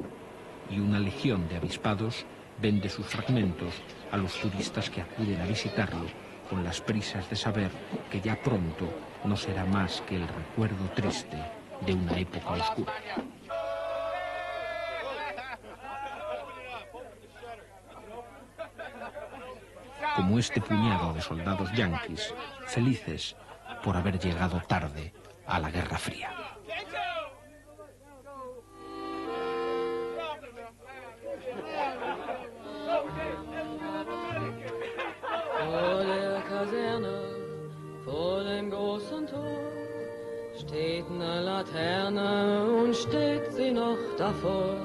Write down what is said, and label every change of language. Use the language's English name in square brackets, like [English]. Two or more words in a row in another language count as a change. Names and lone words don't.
[Spanish] Y una legión de avispados vende sus fragmentos a los turistas que acuden a visitarlo con las prisas de saber que ya pronto no será más que el recuerdo triste de una época oscura. Como este puñado de soldados yanquis, felices por haber llegado tarde a la Guerra Fría. [German] Vor der Kaserne, vor dem großen Tor, steht eine Laterne und steht sie noch davor.